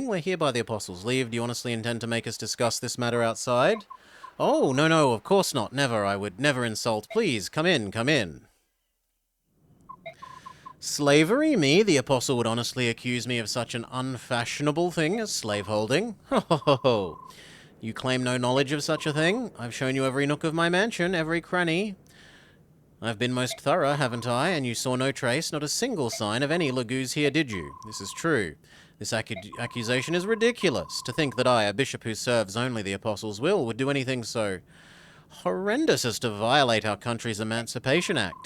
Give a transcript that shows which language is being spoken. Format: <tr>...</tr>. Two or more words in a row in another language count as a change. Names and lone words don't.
<en>We're here by the Apostle's leave. Do you honestly intend to make us discuss this matter outside? Oh, no, of course not. Never. I would never insult. Please, come in, come in. Slavery? Me? The Apostle would honestly accuse me of such an unfashionable thing as slaveholding? Ho ho ho ho. You claim no knowledge of such a thing? I've shown you every nook of my mansion, every cranny. I've been most thorough, haven't I? And you saw no trace, not a single sign of any Lagoos here, did you? This is true. This accusation is ridiculous. To think that I, a bishop who serves only the Apostle's will, would do anything so horrendous as to violate our country's Emancipation Act.</en>